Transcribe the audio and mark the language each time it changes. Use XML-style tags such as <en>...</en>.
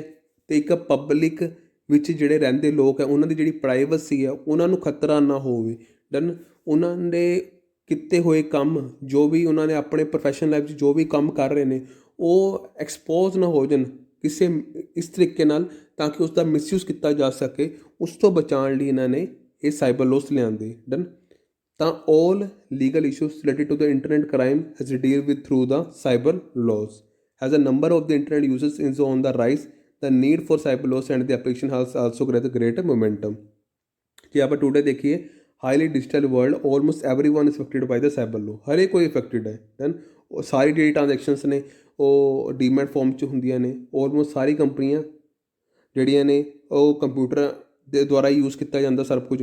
<pa>ਅਤੇ ਇੱਕ ਪਬਲਿਕ ਵਿੱਚ ਜਿਹੜੇ ਰਹਿੰਦੇ ਲੋਕ ਹੈ ਉਹਨਾਂ ਦੀ ਜਿਹੜੀ ਪ੍ਰਾਈਵੇਸੀ ਹੈ ਉਹਨਾਂ ਨੂੰ ਖਤਰਾ ਨਾ ਹੋਵੇ। ਡਨ। ਉਹਨਾਂ ਦੇ ਕੀਤੇ ਹੋਏ ਕੰਮ ਜੋ ਵੀ ਉਹਨਾਂ ਨੇ ਆਪਣੇ ਪ੍ਰੋਫੈਸ਼ਨਲ ਲਾਈਫ 'ਚ ਜੋ ਵੀ ਕੰਮ ਕਰ ਰਹੇ ਨੇ ਉਹ ਐਕਸਪੋਜ਼ ਨਾ ਹੋ ਜਾਣ ਕਿਸੇ ਇਸ ਤਰੀਕੇ ਨਾਲ ਤਾਂ ਕਿ ਉਸ ਦਾ ਮਿਸਯੂਜ਼ ਕੀਤਾ ਜਾ ਸਕੇ। ਉਸ ਤੋਂ ਬਚਾਉਣ ਲਈ ਇਹਨਾਂ ਨੇ ਇਹ ਸਾਈਬਰ ਲੋਸ ਲਿਆਂਦੇ। ਡਨ।</pa> <en>ਤਾਂ all legal issues related to the internet crime has to deal with through the cyber laws। As the number of the internet users is on the rise, the need for cyber laws and the application has also greater momentum।</en> <pa>ਜੇ ਆਪਾਂ</pa> <en>today</en> <pa>ਦੇਖੀਏ</pa> <en>Highly digital world almost everyone is affected by the cyber law.</en> <pa>ਹਰੇਕ ਕੋਈ affected ਹੈ। Then ਉਹ ਸਾਰੀ ਜਿਹੜੀ transactions ਨੇ ਉਹ ਡੀਮੈਟ ਫਾਰਮ 'ਚ ਹੁੰਦੀਆਂ ਨੇ। ਆਲਮੋਸਟ ਸਾਰੀ ਕੰਪਨੀਆਂ ਜਿਹੜੀਆਂ ਨੇ ਉਹ ਕੰਪਿਊਟਰ ਦੇ ਦੁਆਰਾ ਯੂਜ਼ ਕੀਤਾ ਜਾਂਦਾ ਸਭ ਕੁਝ।</pa>